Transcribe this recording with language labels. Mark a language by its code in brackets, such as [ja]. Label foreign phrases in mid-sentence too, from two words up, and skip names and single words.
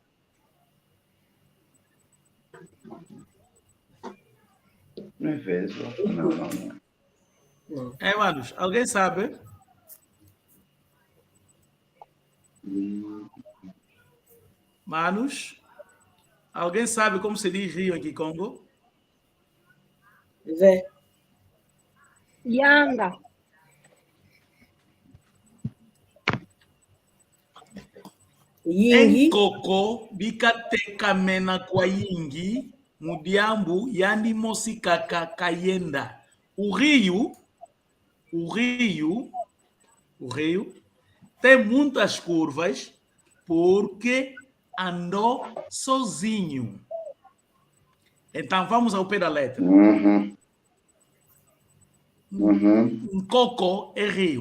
[pt] Não é vezes. Não. Manos, alguém sabe? Manos, alguém sabe como se diz rio em Kikongo? Vê. Yanga. Yingi. [kg] Enkoko bikatekamena kwa yingi mudiambu yandi mosi kaka kayenda. [pt] O rio tem muitas curvas porque andou sozinho. Então vamos ao pé da letra. Um coco é rio.